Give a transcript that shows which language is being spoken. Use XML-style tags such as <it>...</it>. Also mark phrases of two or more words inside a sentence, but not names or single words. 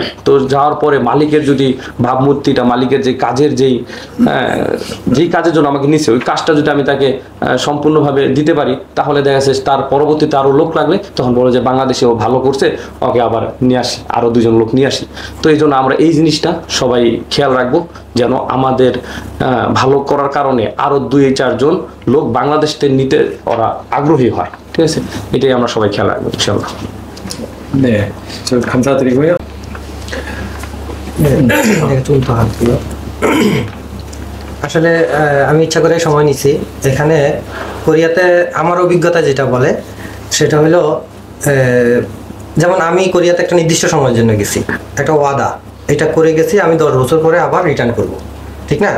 <bn>তো যাওয়ার পরে মালিকের যদি ভাবমূর্তিটা, মালিকের যে কাজের যেই কাজের জন্য আমাকে নিছে ওই কাজটা যদি আমি তাকে সম্পূর্ণভাবে দিতে পারি, তাহলে দেখা যাচ্ছে তার পরবর্তীতে আরও লোক লাগলে তখন বলে যে বাংলাদেশে ও ভালো করছে, ওকে আবার নিয়ে আসি, আরও 2জন লোক নিয়ে আসি। তো এই জন্য আমরা এই জিনিসটা সবাই খেয়াল রাখবো যেন আমাদের ভালো করার কারণে আরও 2-4 জন লোক বাংলাদেশ থেকে নিতে ওরা আগ্রহী হয়। ঠিক আছে, এটাই আমরা সবাই খেয়াল রাখবো ইনশাআল্লাহ।</bn> <ko>네, 저 감사드리고요.</ko> <bn>আসলে আমি ইচ্ছা করে সময় নিছি। এখানে কোরিয়াতে আমার অভিজ্ঞতা যেটা বলে সেটা হলো, যেমন আমি কোরিয়াতে একটা নির্দিষ্ট সময়ের জন্য গেছি, একটা ওয়াদা, এটা করে গেছি, আমি 10 বছর পরে আবার রিটার্ন করব, ঠিক না?</bn>